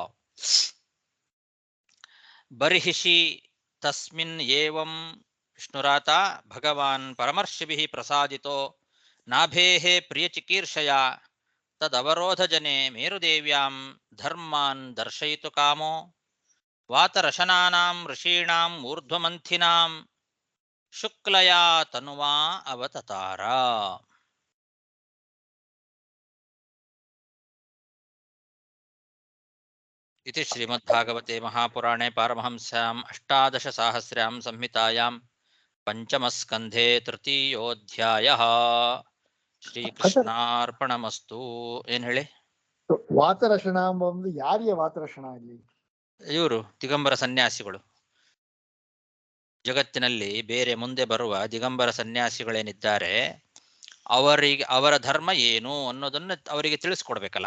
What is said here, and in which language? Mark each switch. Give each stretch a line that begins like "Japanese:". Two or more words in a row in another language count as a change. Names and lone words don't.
Sanskrit: ಬರ್ಹಿಷಿ ತಸ್ಮಿನ್ ಏವಂ ವಿಷ್ಣುರಾತ ಭಗವಾನ್ ಪರಮರ್ಷಿಭಿಃ ಪ್ರಸಾದಿತೋ ನಾಭೇಃ ಪ್ರಿಯಚಿಕೀರ್ಷಯ ತದವರೋಧ ಜನೆ ಮೇರುದೇವ್ಯಾಂ ಧರ್ಮಾನ್ ದರ್ಶಯಿತು ಕಾಮೋ ವಾತರಶನಾನಾಂ ಋಷೀಣಾಂ ಊರ್ಧ್ವಮಂಥಿನಾಂ ಶುಕ್ಲಯಾ ತನುವಾ ಅವತತಾರ. इति श्रीमद्भागवते महापुराणे पारमहंस्याम् अष्टादशसाहस्र्यां संहितायां पंचमस्कन्धे तृतीयोऽध्यायः.
Kannada: ಶ್ರೀಕೃಷ್ಣಾರ್ಪಣಮಸ್ತು. ಏನ್ ಹೇಳಿ? ವಾತರಷಣ ಒಂದು ಯಾರಿಗೆ ವಾತರಷಣ ಇಲ್ಲಿ? ಇವರು ದಿಗಂಬರ ಸನ್ಯಾಸಿಗಳು. ಜಗತ್ತಿನಲ್ಲಿ ಬೇರೆ ಮುಂದೆ ಬರುವ ದಿಗಂಬರ ಸನ್ಯಾಸಿಗಳೇನಿದ್ದಾರೆ, ಅವರಿಗೆ ಅವರ ಧರ್ಮ ಏನು ಅನ್ನೋದನ್ನು ಅವರಿಗೆ ತಿಳಿಸ್ಕೊಡ್ಬೇಕಲ್ಲ.